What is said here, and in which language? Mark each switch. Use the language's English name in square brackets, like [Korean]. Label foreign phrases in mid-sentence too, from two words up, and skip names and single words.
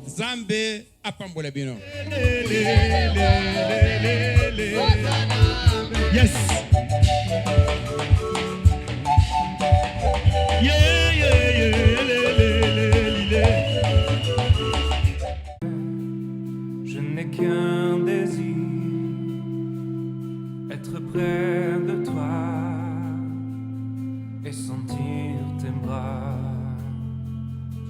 [Lingala] Nzambe apambola bino. [English] Yes. Yeah, yeah, yeah, [French] Je n'ai qu'un désir, être près de toi et sentir tes bras.